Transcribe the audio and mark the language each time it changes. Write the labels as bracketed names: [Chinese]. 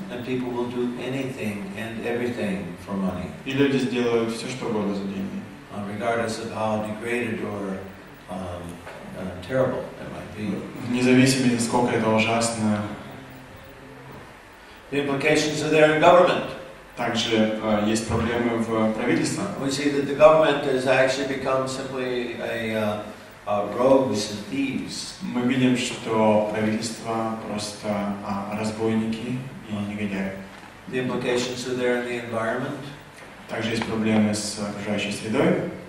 [English] And people will do anything and everything for money. [Russian] И люди сделают все, что угодно за деньги. [English] Regardless of how degraded or terrible it might be. [Russian] Вне зависимости, насколько это ужасно. [English] The implications are there in government. [Russian] Также есть проблемы в правительстве. [English] We see that the government has actually become simply a rogues and thieves. [Russian] Мы видим, что правительство просто разбойники и негодяи. [English] The implications are there in the environment. [Russian] Также есть проблемы с окружающей средой.